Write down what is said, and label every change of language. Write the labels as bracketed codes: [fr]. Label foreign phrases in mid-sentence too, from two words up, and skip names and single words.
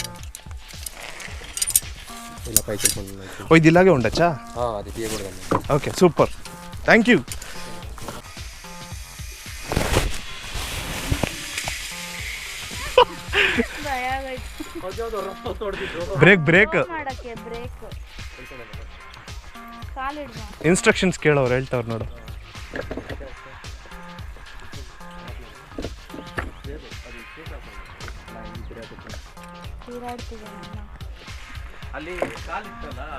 [te] ఇలా పైకి వెళ్ళిపోతుంది. ఓ ఇది ఇలాగే ఉండొచ్చా? అది తీయకూడదండి. [en] okay super, thank you. break break instructions [kn] ಕೇಳೋರು ಹೇಳ್ತಾವ್ರು ನೋಡು. ಅಲ್ಲಿ ಕಾಲಿತ್ತಲ್ಲ